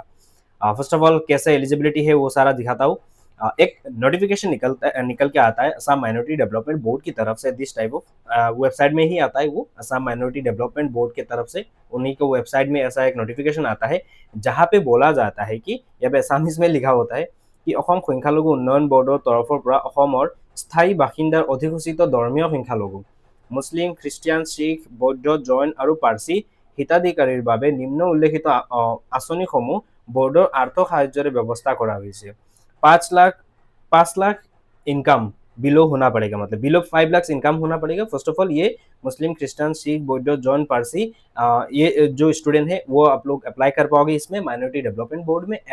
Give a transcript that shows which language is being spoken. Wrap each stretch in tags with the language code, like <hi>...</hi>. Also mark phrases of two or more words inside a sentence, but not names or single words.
<en>first of all</en> <hi>कैसे एलिजिबिलिटी है वो सारा दिखाता हूँ। एक नोटिफिकेशन निकल के आता है असम माइनॉरिटी डेवलपमेंट बोर्ड की तरफ से।</hi> <en>this type of website</en> <hi>में ही आता है वो, असम माइनॉरिटी डेवलपमेंट बोर्ड की तरफ से। उन्हीं को वेबसाइट में ऐसा एक नोटिफिकेशन आता है जहाँ पे बोला जाता है कि, या एसामिस में लिखा होता है कि</hi> <as>অসম সংখ্যালঘু উন্নয়ন বৰ্ডৰ তৰফৰ পৰা অসমৰ স্থায়ী বাসিন্দাৰ অধিসূচিত ধৰ্মীয় সংখ্যালঘু মুছলিম, খ্ৰীষ্টিয়ান, শিখ, বৌদ্ধ, জৈন আৰু পাৰ্চী হিতাধিকাৰীৰ বাবে নিম্ন উল্লেখিত আঁচনিসমূহ বৰ্ডৰ আৰ্থ সাহায্য ব্যৱস্থা কৰা</as> <hi>हुई है। 5 लाख 5 लाख</hi> <en>income below</en> <hi>होना पड़ेगा, मतलब बिलो 5 लाख इनकम होना पड़ेगा।</hi> <en>first of all</en> <hi>ये मुस्लिम, क्रिश्चियन, सिख, बौद्ध, जैन, पारसी, ये जो स्टूडेंट है वो आप लोग अप्लाई कर पाओगे इसमें माइनॉरिटी डेवलपमेंट बोर्ड में।</hi>